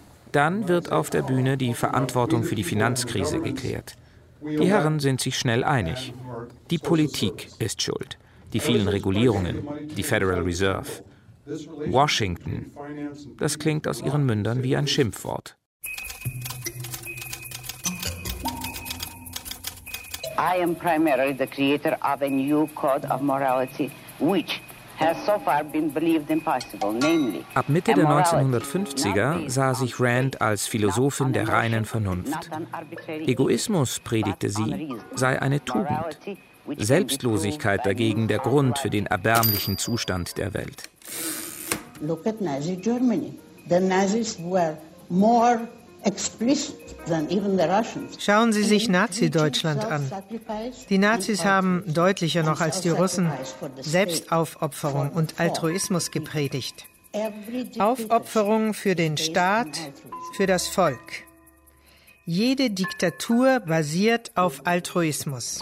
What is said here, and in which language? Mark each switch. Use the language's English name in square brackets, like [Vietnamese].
[German] Dann wird auf der Bühne die Verantwortung für die Finanzkrise geklärt. Die Herren sind sich schnell einig. Die Politik ist schuld. Die vielen Regulierungen, die Federal Reserve. Washington, das klingt aus ihren Mündern wie ein Schimpfwort. [English] I am primarily the creator of a new code of morality, which has so far been believed impossible, namely. [German] Ab Mitte der 1950er sah sich Rand als Philosophin der reinen Vernunft. Egoismus, predigte sie, sei eine Tugend. Selbstlosigkeit dagegen der Grund für den erbärmlichen Zustand der Welt. [English] Look at Nazi Germany. The Nazis were more explicit than even the Russians. [German] Schauen Sie sich Nazi-Deutschland an. Die Nazis haben deutlicher noch als die Russen Selbstaufopferung und Altruismus gepredigt. Aufopferung für den Staat, für das Volk. Jede Diktatur basiert auf Altruismus.